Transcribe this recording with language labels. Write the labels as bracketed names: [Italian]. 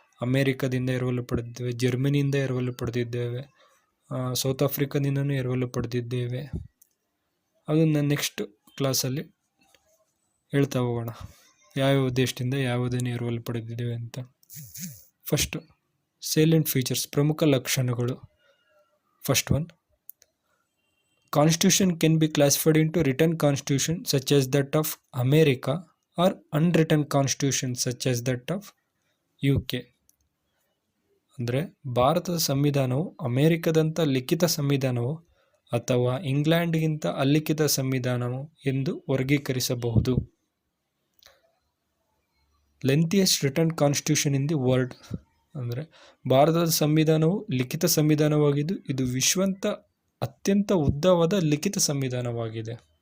[Kannada] ಅಮೇರಿಕದಿಂದ ಎರವಲು ಪಡೆದಿದ್ದೇವೆ, ಜರ್ಮನಿಯಿಂದ ಎರವಲು ಪಡೆದಿದ್ದೇವೆ, ಸೌತ್ ಆಫ್ರಿಕಾದಿಂದನೂ ಎರವಲು ಪಡೆದಿದ್ದೇವೆ. ಅದನ್ನು ನೆಕ್ಸ್ಟ್ ಕ್ಲಾಸಲ್ಲಿ ಹೇಳ್ತಾ ಹೋಗೋಣ, ಯಾವ್ಯಾವ ದೇಶದಿಂದ ಯಾವುದನ್ನು ಎರವಲು ಪಡೆದಿದ್ದೇವೆ ಅಂತ. [English] first, salient features, [Kannada] ಪ್ರಮುಖ ಲಕ್ಷಣಗಳು. [English] First one, Constitution can be classified into written constitution such as that of America or unwritten constitution such as that of UK. [Kannada] ಅಂದರೆ ಭಾರತದ ಸಂವಿಧಾನವು ಅಮೆರಿಕದಂಥ ಲಿಖಿತ ಸಂವಿಧಾನವು ಅಥವಾ ಇಂಗ್ಲೆಂಡ್ಗಿಂತ ಅಲಿಖಿತ ಸಂವಿಧಾನವು ಎಂದು ವರ್ಗೀಕರಿಸಬಹುದು. [English] Lengthiest written constitution in the world. [Kannada] ಅಂದರೆ ಭಾರತದ ಸಂವಿಧಾನವು ಲಿಖಿತ ಸಂವಿಧಾನವಾಗಿದ್ದು ಇದು ವಿಶ್ವಂತ ಅತ್ಯಂತ ಉದ್ದವಾದ ಲಿಖಿತ ಸಂವಿಧಾನವಾಗಿದೆ.